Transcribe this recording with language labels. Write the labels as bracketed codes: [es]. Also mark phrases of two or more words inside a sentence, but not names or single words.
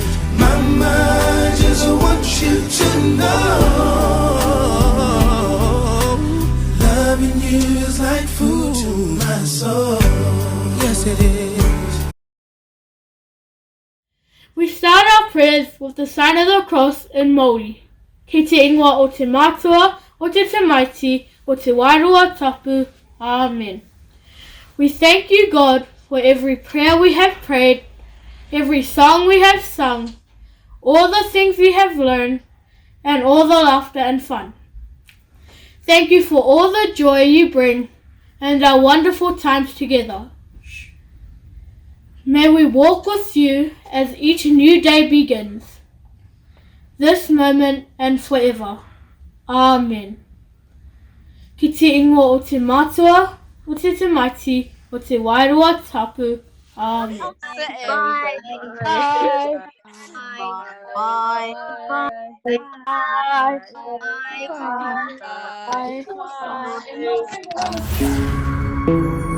[en] Mama, I just want you to know, loving you is like food to my soul. Yes, it is. We start our prayers with the sign of the cross in Māori. [mi] Ki te ingoa o te mātua, o te tamaiti, o te wairua tapu. [en] Amen. We thank you, God, for every prayer we have prayed, every song we have sung, all the things we have learned, and all the laughter and fun. Thank you for all the joy you bring and our wonderful times together. May we walk with you as each new day begins, this moment and forever. Amen. [mi] Ki te ingoa o te mātua, o te tamaiti, o te wairua tapu. [en] Amen. Bye. Bye. Bye. Bye. Bye. Bye.